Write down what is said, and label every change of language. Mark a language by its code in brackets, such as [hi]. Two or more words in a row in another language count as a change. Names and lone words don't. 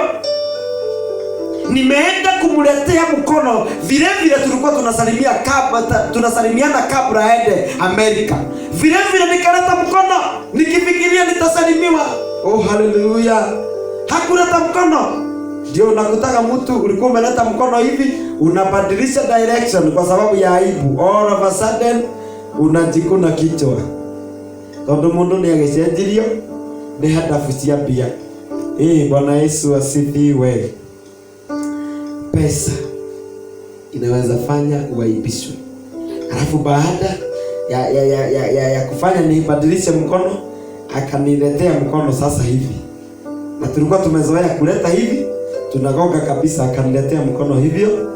[sw] Nimeenda kumletea mkono vile tulikuwa tunasalimiana kabla aende Amerika. Vile nikaleta mkono nikifikiria nitasalimiwa. Hallelujah. Hakuleta mkono. Ndio nakutaka mtu ulikuwa umeleta mkono hivi, unabadilisha direction kwa sababu ya aibu. [en] All of a sudden [sw] unajikuna kichwa. [ki] Tondu mundu ni agecenjirio ni hadafu cia mbia. [sw] Bwana Yesu asifiwe. Pesa inaweza fanya uaibishwe. Alafu baada ya kufanya nibadilishe mkono, akaniletea mkono sasa hivi. Na tulikuwa tumezoea kuleta hivi, tunagonga kabisa, akaniletea mkono hivyo.